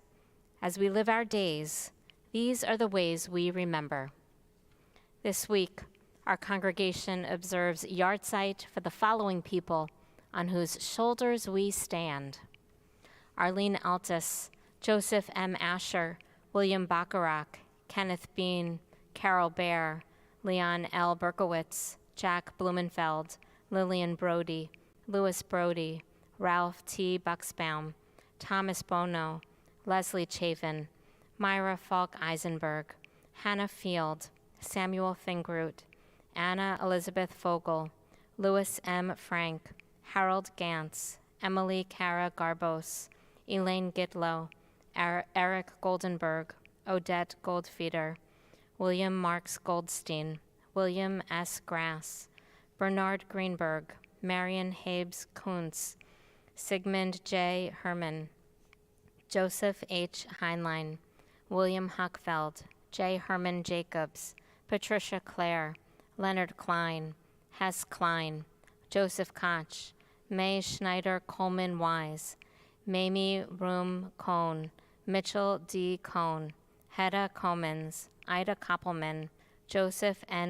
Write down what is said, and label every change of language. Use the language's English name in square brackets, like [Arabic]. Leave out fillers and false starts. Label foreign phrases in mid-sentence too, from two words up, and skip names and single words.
[English] As we live our days, these are the ways we remember." This week, our congregation observes yahrzeit for the following people on whose shoulders we stand: Arlene Altus, Joseph M. Asher, William Bacharach, Kenneth Bean, Carol Baer, Leon L. Berkowitz, Jack Blumenfeld, Lillian Brody, Louis Brody, Ralph T. Bucksbaum, Thomas Bono, Leslie Chafin, Myra Falk Eisenberg, Hannah Field, Samuel Fingroot, Anna Elizabeth Fogel, Louis M. Frank, Harold Gantz, Emily Cara Garbos, Elaine Gitlow, Eric Goldenberg, Odette Goldfeder, William Marks Goldstein, William S. Grass, Bernard Greenberg, Marion Habes Kuntz, Sigmund J. Herman, Joseph H. Heinlein, William Huckfeld, J. Herman Jacobs, Patricia Clare, Leonard Klein, Hess Klein, Joseph Koch, May Schneider Coleman Wise, Mamie Room Cohn, Mitchell D. Cohn, Hedda Comans, Ida Koppelman, Joseph N.